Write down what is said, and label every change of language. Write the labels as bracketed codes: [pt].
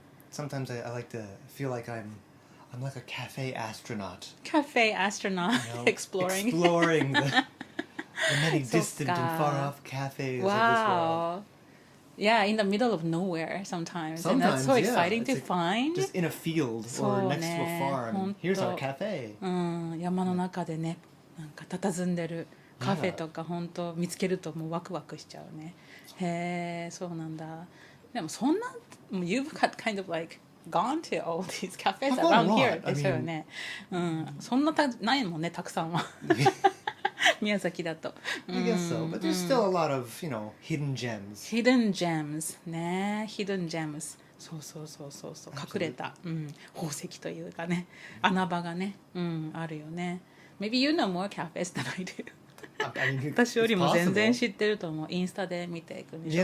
[en] Sometimes I like to feel like I'm like a cafe astronaut. Cafe astronaut, exploring the many distant and far off cafes of this world. Wow. Yeah, in the middle of nowhere sometimes. And that's so exciting to find. Just in a field or next to a farm. Here's our cafe. [ja] 山の中でね、なんか佇んでるカフェとか本当見つけるともうワクワクしちゃうね。へえ、そうなんだ。でもそんな、 [en] You've got kind of like gone to all these cafes around here [ja] でしょうね。そんなないもんね、たくさんは。宮崎だと。 [en] I guess so, but there's still a lot of, hidden gems. Hidden gems ね、hidden gems。 [ja] そう隠れた、宝石というかね、穴場がね、あるよね。 [en] Maybe you know more cafes than I do. [ja] 私よりも全然知ってると思う。インスタで見ていくんでしょ。